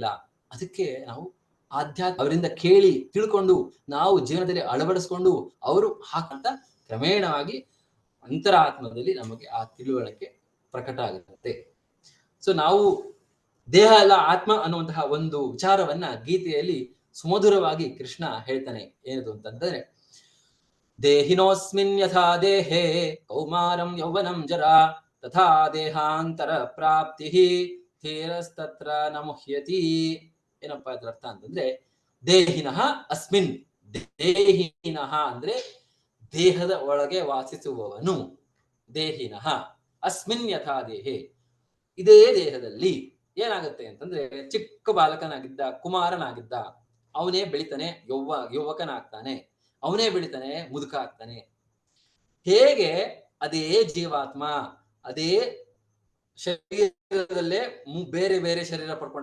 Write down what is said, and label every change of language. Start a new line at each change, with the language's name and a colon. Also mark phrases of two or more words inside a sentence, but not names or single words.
Kannada: ಅದಕ್ಕೆ ನಾವು ಅವರಿಂದ ಕೇಳಿ ತಿಳ್ಕೊಂಡು ನಾವು ಜೀವನದಲ್ಲಿ ಅಳವಡಿಸ್ಕೊಂಡು ಅವರು ಹಾಕಂತ ಕ್ರಮೇಣವಾಗಿ ಅಂತರಾತ್ಮದಲ್ಲಿ ನಮಗೆ ಆ ತಿಳುವಳಿಕೆ ಪ್ರಕಟ ಆಗುತ್ತೆ. ಸೊ ನಾವು ದೇಹ ಅಲ್ಲ ಆತ್ಮ ಅನ್ನುವಂತಹ ಒಂದು ವಿಚಾರವನ್ನ ಗೀತೆಯಲ್ಲಿ ಸುಮಧುರವಾಗಿ ಕೃಷ್ಣ ಹೇಳ್ತಾನೆ. ಏನದು ಅಂತಂದ್ರೆ,
Sanskrit: ದೇಹಿನೋಸ್ಮಿನ್ ಯಥಾ ದೇಹೇ ಕೌಮಾರಂ ಯೌವನಂ ಜರಾ ತಥಾ ದೇಹಾಂತರ ಪ್ರಾಪ್ತಿ ಧೀರಸ್ತತ್ರ ನ ಮುಹ್ಯತಿ.
Kannada: ಏನಪ್ಪಾ ಇದ್ರ ಅರ್ಥ ಅಂತಂದ್ರೆ,
Sanskrit: ದೇಹಿನಃ ಅಸ್ಮಿನ್,
Kannada: ದೇಹಿನಃ ಅಂದ್ರೆ ದೇಹದ ಒಳಗೆ ವಾಸಿಸುವವನು,
Sanskrit: ದೇಹಿನಃ ಅಸ್ಮಿನ್ ಯಥಾ ದೇಹೆ,
Kannada: ಇದೇ ದೇಹದಲ್ಲಿ ಏನಾಗುತ್ತೆ ಅಂತಂದ್ರೆ ಚಿಕ್ಕ ಬಾಲಕನಾಗಿದ್ದ, ಕುಮಾರನಾಗಿದ್ದ, ಅವನೇ ಬೆಳಿತಾನೆ ಯುವಕನಾಗ್ತಾನೆ, ಅವನೇ ಬೆಳಿತಾನೆ ಮುದುಕ ಆಗ್ತಾನೆ. ಹೇಗೆ ಅದೇ ಜೀವಾತ್ಮ ಅದೇ ಶರೀರದಲ್ಲೇ ಬೇರೆ ಬೇರೆ ಶರೀರ ಪಡ್ಕೊಂಡ.